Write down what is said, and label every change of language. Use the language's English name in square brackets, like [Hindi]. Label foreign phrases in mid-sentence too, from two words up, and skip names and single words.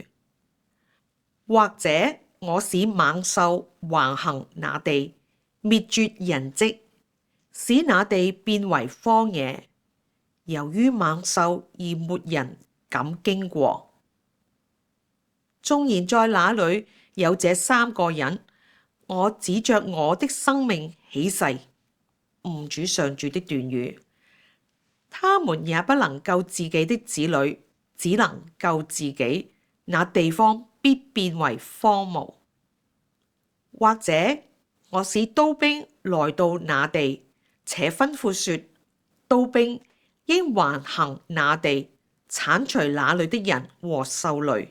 [Chinese] 或者我使猛獸橫行那地，滅絕人跡，使那地變為荒野，由於猛獸而沒人敢經過。縱然在那裏有這三個人，我指着我的生命起誓，吾主上主的斷語，他們也不能救自己的子女，只能救自己，那地方必變為荒蕪。或者我使刀兵來到那地，且吩咐說，刀兵應橫行那地，剷除那裏的人和獸類。